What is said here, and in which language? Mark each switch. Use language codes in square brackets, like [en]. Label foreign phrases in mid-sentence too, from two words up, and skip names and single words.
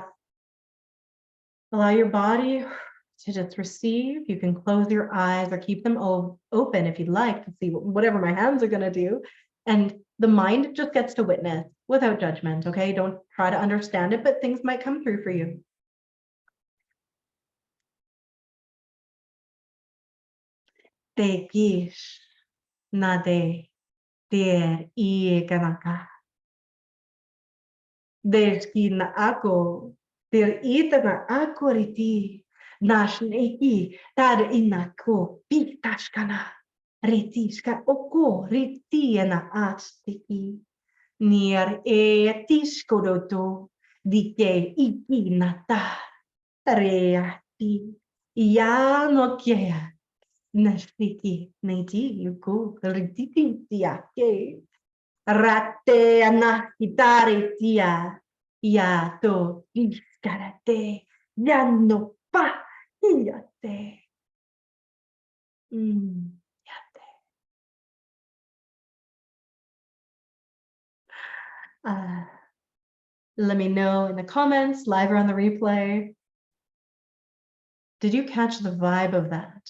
[en] Allow your body to just receive. You can close your eyes or keep them open if you'd like to see whatever my hands are going to do. And the mind just gets to witness without judgment, okay? Don't try to understand it, but things might come through for you. Te kish na de ter I kanaka. Deski na ako ter itana ako riti. Nash neki tar inako pitashkana. Retishka oko ritiana astiki. Nier e tishkoroto dike iki nata. Reati. Ya no kea. Nastiki neti yuko rititi tiake. Rate anahitare tia. Ya to iskarate. Ya no pa. Yate. Let me know in the comments, live or on the replay. Did you catch the vibe of that?